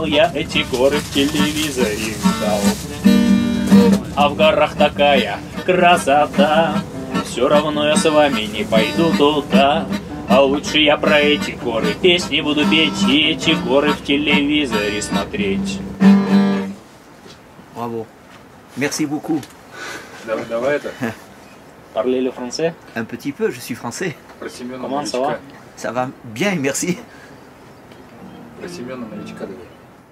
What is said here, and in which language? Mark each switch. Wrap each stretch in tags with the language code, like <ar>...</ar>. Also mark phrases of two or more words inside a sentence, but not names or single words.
<ru>Я эти горы в телевизоре видал. А в горах такая красота. Все равно я с вами не пойду туда. А лучше я про эти горы песни буду петь и эти горы в телевизоре смотреть.</ru> <fr>Bravo. Merci beaucoup.</fr> <ru>Давай это.</ru> <fr>Parlez le français? Un petit peu, je suis français.</fr> <ru>Про Семена</ru> <fr>Comment ça</fr> <ru>новичка.</ru> <fr>va? Ça va bien, merci.</fr> <ru>Про Семена новичка давай.</ru>